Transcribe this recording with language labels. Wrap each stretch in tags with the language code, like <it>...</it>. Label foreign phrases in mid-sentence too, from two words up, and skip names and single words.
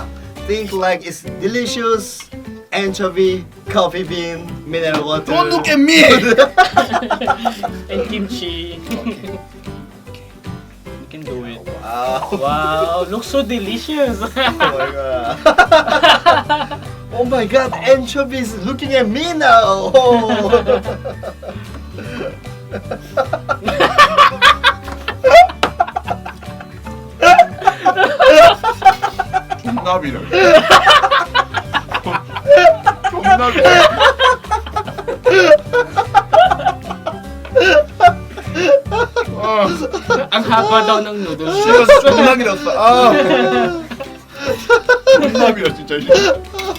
<en>Think like it's delicious anchovy, coffee bean, mineral water. Don't look at me. And kimchi. You can do it. Wow. Wow, looks so delicious. Oh my god. Oh my god, anchovy is looking at me now. Oh.</en> <ko>존나 밀어. 존나 밀어.</ko> <tl>Ang haba daw ng noodles.</tl> <ko>존나 밀었어. 아. 존나 밀어 진짜.</ko>